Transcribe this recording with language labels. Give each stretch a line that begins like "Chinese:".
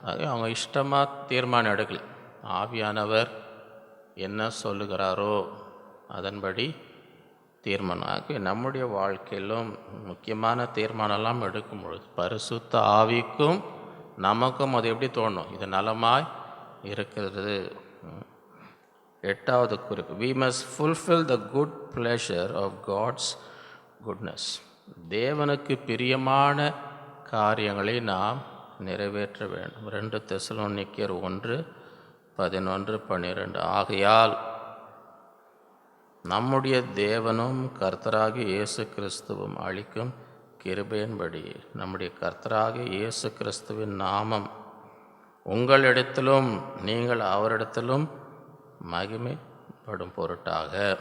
Tamil: அவங்க இஷ்டமாக தீர்மானம் எடுக்கல. ஆவியானவர் என்ன சொல்லுகிறாரோ அதன்படி தீர்மானம். நம்முடைய வாழ்க்கையிலும் முக்கியமான தீர்மானம்லாம் எடுக்கும் பொழுது பரிசுத்த ஆவிக்கும் நமக்கும் அது எப்படி தோணும்? இது நலமாய் இருக்கிறது. 8வது குறிப்பு,
English: we must fulfill the good pleasure of God's goodness.
Tamil: தேவனுக்கு பிரியமான காரியங்களை நாம் நிறைவேற்ற வேண்டும். 2 தெசலோனிக்கேயர் 1:11-12. ஆகையால் நம்முடைய தேவனும் கர்த்தராகிய இயேசு கிறிஸ்துவும் அளிக்கும் கிருபையின்படி நம்முடைய கர்த்தராகிய இயேசு கிறிஸ்துவின் நாமம் உங்களிடத்திலும் நீங்கள் அவரிடத்திலும் மகிமைப்படும் பொருட்டாக